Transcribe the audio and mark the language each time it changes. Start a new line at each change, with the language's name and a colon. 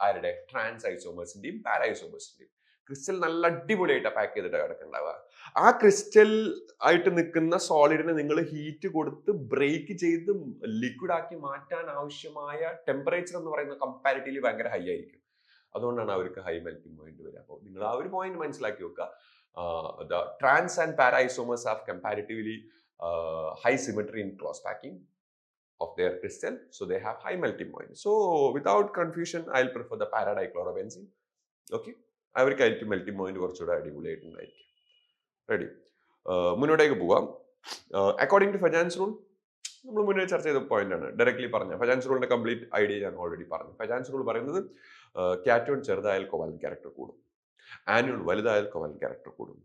Malayalam: ആരുടെ, trans ഐസോമേഴ്സിന്റെയും പാരാഐസോമേഴ്സിന്റെയും crystal നല്ല അടിപൊളിയായിട്ടാണ് pack ചെയ്തിട്ട് കിടക്കുന്നുണ്ടാവുക. ആ ക്രിസ്റ്റൽ ആയിട്ട് നിൽക്കുന്ന സോളിഡിനെ നിങ്ങൾ ഹീറ്റ് കൊടുത്ത് ബ്രേക്ക് ചെയ്ത് ലിക്വിഡ് ആക്കി മാറ്റാൻ ആവശ്യമായ ടെമ്പറേച്ചർ എന്ന് പറയുന്ന കമ്പാരിറ്റീവ്ലി ഭയങ്കര ഹൈ ആയിരിക്കും. അതുകൊണ്ടാണ് അവർക്ക് ഹൈ മെൽറ്റിംഗ് പോയിന്റ് വരിക. അപ്പോൾ നിങ്ങൾ ആ ഒരു പോയിന്റ് മനസ്സിലാക്കി വെക്കുക.
English: The trans and para isomers have comparatively high symmetry in cross packing of their crystal, so they have high melting point. So without confusion, I'll prefer the para dichlorobenzene.
Malayalam: Okay, അവർക്കായിരിക്കും melting point കുറച്ചുകൂടെ അടിപൊളിയായിട്ടുണ്ടായിരിക്കും. Ready, മുന്നോട്ടേക്ക് പോവാം. According to ഫെജാൻസ് rule, നമ്മൾ മുന്നേ ചർച്ച ചെയ്ത point ആണ്, directly പറഞ്ഞ ഫെജാൻസ് റൂളിന്റെ complete idea ഞാൻ ഓൾറെഡി പറഞ്ഞു. ഫെജാൻസ് റൂൾ പറയുന്നത് കാറ്റോൺ ചെറുതായാൽ കോവാലന്റ് ക്യാരക്ടർ കൂടും, ആന്യൂൺ വലുതായാൽ കോവാലന്റ് ക്യാരക്ടർ കൂടും.